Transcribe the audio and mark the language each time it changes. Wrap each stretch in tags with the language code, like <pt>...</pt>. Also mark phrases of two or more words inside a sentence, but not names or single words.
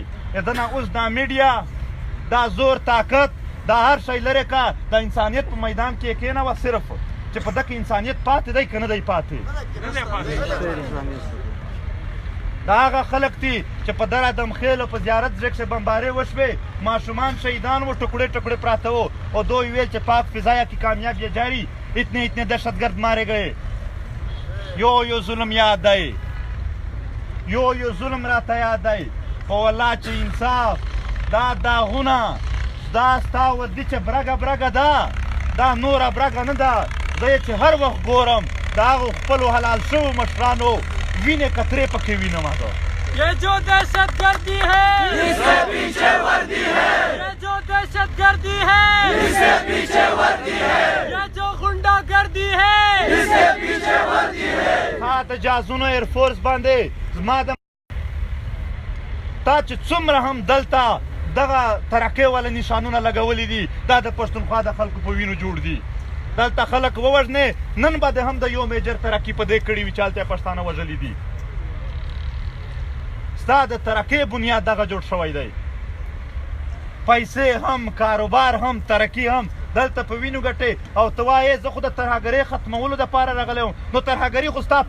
<ps>د نه اوس دا میډیا دا زور طاقت دا هر شی لرې که د انسانیت په میدان کې یې کېنوه صرف چې په دغه انسانیت پاتې دی که نه دی پاتې. دا هغه خلک دي چې په در ادمخیل او په زیارت ځای کښې بمبارۍ وشوې ماشومان شهیدان وو ټکړې ټکړې پراته وو او دوی ویل چې</ps> <ur>پاک فضایا کی کامیاب یہ جاری اتنے دہشتگرد مارے گئے.</ur> <ps>یو ظلم یاد دی یو ظلم راته یاد دی خو والله چې انصاف دا داغونه دا ستا ودي چې برګه برګه ده دا نوره برګه نه ده. زه یې چې هر وخت ګورم د هغو خپلو حلال شوو مشرانو وینې قطرې پکې وینم.</ps> <ur>یہ جو دہشت گردی ہے اس کے پیچھے وردی ہے یہ جو دہشت گردی ہے اس کے پیچھے وردی ہے یہ جو غنڈہ گردی ہے اس کے پیچھے وردی ہے.</ur> <ps>تا د جازونو ایرفورس باندې زما د تا چې څومره هم دلته دغه ترقۍ والا نشانونه لګولي دي دا د پښتونخوا د خلکو په وینو جوړ دي. دلته خلک ووژنې نن به د هم د یو میجر ترقي په دې کړي وي چې هلته یې پښتانه وژلي دي ستا د ترقۍ بنیاد دغه جوړ شوی دی پیسې هم کاروبار هم ترقي هم دلته په وینو ګټې او ته وایې زه خو د ترهګرۍ ختمولو دپاره راغلی وم نو ترهګري خو ستا</ps>